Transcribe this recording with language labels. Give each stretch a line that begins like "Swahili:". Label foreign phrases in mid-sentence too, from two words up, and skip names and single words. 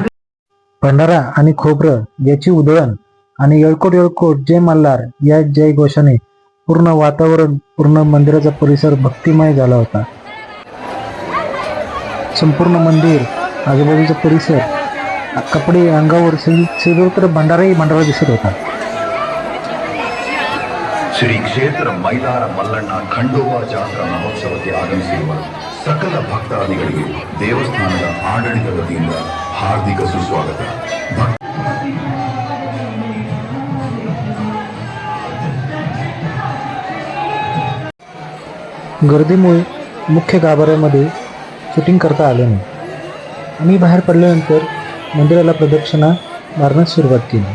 Marathi: भंडारा आणि खोबरं याची उधळण आणि यळकोट यळकोट जय मल्हार या जय घोषाने पूर्ण वातावरण, पूर्ण मंदिराचा परिसर भक्तिमय झाला होता. संपूर्ण मंदिर, आजूबाजूचा परिसर, कपडे अंगावर सर्वत्र भंडाराही भंडारा दिसत होता.
Kannada: ಶ್ರೀ ಕ್ಷೇತ್ರ ಮೈಲಾರ ಮಲ್ಲಣ್ಣ ಖಂಡೋಬಾ ಜಾತ್ರಾ ಮಹೋತ್ಸವಕ್ಕೆ ಆಗಮಿಸಿರುವ ಸಕಲ ಭಕ್ತಾದಿಗಳಿಗೆ ದೇವಸ್ಥಾನದ ಆಡಳಿತ ವತಿಯಿಂದ ಹಾರ್ದಿಕ ಸುಸ್ವಾಗತ.
Marathi: गर्दीमुळे मुख्य गाभाऱ्यामध्ये शूटिंग करता आले नाही. आम्ही बाहेर पडल्यानंतर मंदिराला प्रदक्षिणा मारण्यास सुरुवात केली.